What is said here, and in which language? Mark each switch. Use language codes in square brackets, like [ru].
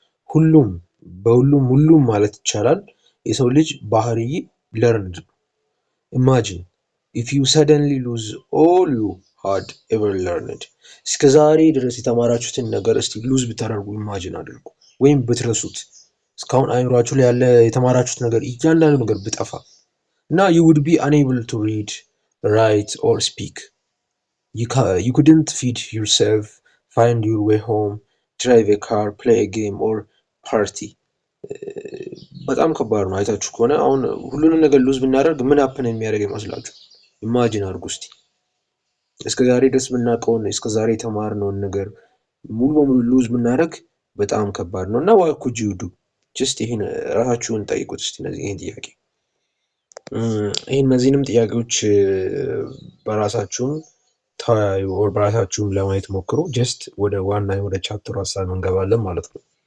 [am] ሁሉም ማለት ይቻላል የሰው ልጅ ባህሪ ለርንድ ነው። [en] ኢማጂን ኢፍ ዩ ሰደንሊ ሉዝ ኦል ዩ ሃድ ኤቨር ለርንድ። [am] እስከ ዛሬ ድረስ የተማራችሁትን ነገር እስቲ ሉዝ ብታደርጉ ኢማጂን አድርጉ፣ ወይም ብትረሱት። እስካሁን አይምሯችሁ ላይ ያለ የተማራችሁት ነገር እያንዳንዱ ነገር ብጠፋ እና [en] you would be unable to read, write or speak. You couldn't feed yourself, find your way home, drive a car, play a game or party. [am] በጣም ከባድ ነው። አይታችሁ ከሆነ አሁን ሁሉንም ነገር ሉዝ ብናደርግ ምን ሀፕን የሚያደርግ ይመስላችሁ? ኢማጂን አድርጉ እስቲ። እስከ ዛሬ ድረስ ብናውቀውን እስከ ዛሬ የተማርነውን ነገር ሙሉ በሙሉ ሉዝ ብናደርግ በጣም ከባድ ነው እና [en] what could you do? [am] ጀስት ይሄን ራሳችሁን ጠይቁት እስቲ ይሄን ጥያቄ። እነዚህንም ጥያቄዎች በራሳችሁም ተወያዩ፣ በራሳችሁም ለማየት ሞክሩ። ጀስት ወደ ዋና ወደ ቻፕተሩ ሀሳብ እንገባለን ማለት ነው።